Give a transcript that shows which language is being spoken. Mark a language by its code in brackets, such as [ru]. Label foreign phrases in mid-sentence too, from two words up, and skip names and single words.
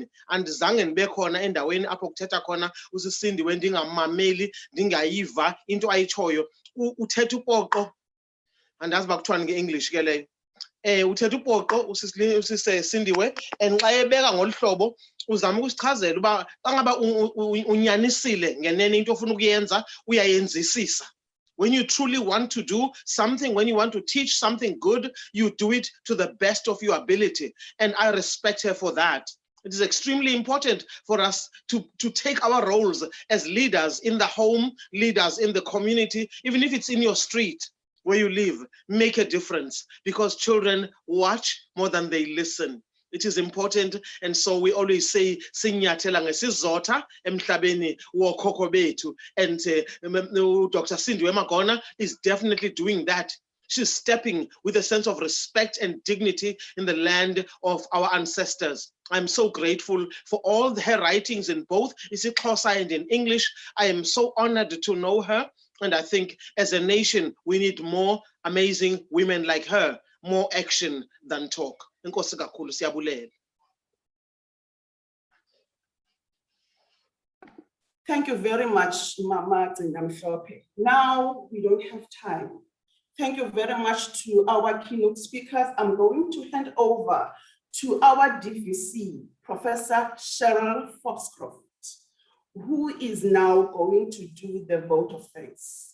[xh] Andizange ndibe khona endaweni apho kuthetha khona uSisindiwe ndingamameli, ndingayiva into ayitshoyo. Uthetha upoqo, andazi uba kuthiwa nge-English ke leyo. Uthetha upoqo uSisindiwe, and xa ebeka ngolu hlobo uzama ukusichazela uba xa ngaba unyanisile ngenene into ofuna ukuyenza uyayenzisisa. [en] When you truly want to do something, when you want to teach something good, you do it to the best of your ability. And I respect her for that. It is extremely important for us to take our roles as leaders in the home, leaders in the community, even if it's in your street where you live, make a difference, because children watch more than they listen. It is important, and so we always say [xh] sinyathela ngesizotha emhlabeni wokhokho bethu, [en] and Dr. Sindiwe Magona is definitely doing that. She's stepping with a sense of respect and dignity in the land of our ancestors. I'm so grateful for all her writings in both isiXhosa and in English. I am so honored to know her, and I think as a nation we need more amazing women like her, more action than talk. [xh] Enkosi kakhulu, siyabulela. [en] Thank you very much, Mama Tsingamhlope. Now we don't have time. Thank you very much to our keynote speakers. I'm going to hand over to our DVC, Professor Cheryl Foxcroft, who is now going to do the vote of thanks.